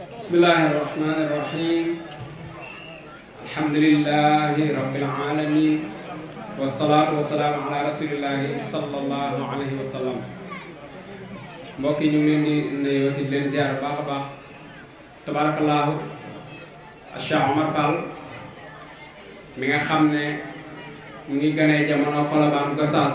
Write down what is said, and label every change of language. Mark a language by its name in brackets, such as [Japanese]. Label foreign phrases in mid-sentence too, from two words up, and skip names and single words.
[Arabic] بسم الله الرحمن الرحيم. الحمد لله رب العالمين. والصلاة والسلام على رسول الله صلى الله عليه وسلم. [Wolof] Mbokk yi ñu ngi leen di nuyu di leen ziar baax a baax. Tabarakallahu Cheikh Omar Fall mi nga xam ne mu ngi gënee jamono Colobane Gossas.